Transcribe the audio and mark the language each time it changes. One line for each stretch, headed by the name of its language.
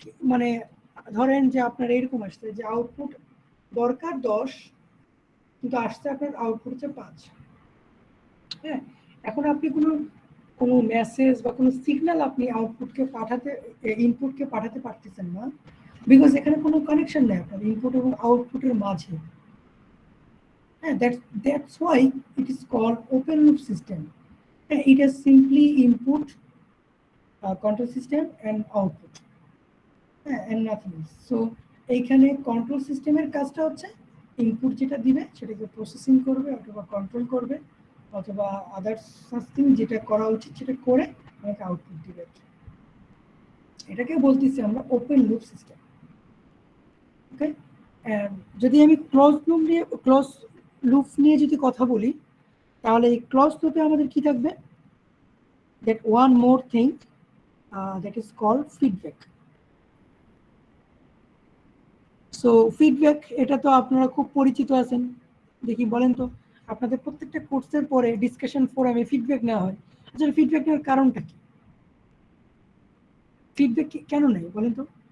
Bangla: মানে ধরেন যে আপনার এরকম আসছে যে আউটপুট দরকার 10 কিন্তু আসছে আপনার আউটপুট হচ্ছে 5। হ্যাঁ, এখন আপনি কোনো মেসেজ বা কোনো সিগন্যাল আপনি আউটপুটকে পাঠাতে ইনপুটকে পাঠাতে পারতেছেন না, বিকজ এখানে কোনো কানেকশন নেই আপনার ইনপুট এবং আউটপুটের মাঝে।
English: হ্যাঁ, that's why it is called open loop system. It has simply input, control system and output, and nothing else.
Bangla: So এইখানে কন্ট্রোল সিস্টেমের কাজটা হচ্ছে ইনপুট যেটা দিবে সেটাকে প্রসেসিং করবে অথবা কন্ট্রোল করবে অথবা আদার্স সামথিং যেটা করা উচিত সেটা করে আমাকে আউটপুট দিবে। এটাকে বলতেছি আমরা ওপেন লুপ সিস্টেম। ওকে, যদি আমি ক্লোজ লুপ নিয়ে যদি কথা বলি, তাহলে এই ক্লোজ লুপে আমাদের কি থাকবে?
English: that one more thing that is called feedback.
Bangla: So feedback, এটা তো আপনারা খুব পরিচিত আছেন। দেখি বলেন তো, আপনাদের প্রত্যেকটা কোর্সের পরে ডিসকাশন ফোরামে ফিডব্যাক নেওয়া হয়। আসলে ফিডব্যাক নেওয়ার কারণটা কি? ফিডব্যাক কেন নেই বলেন তো?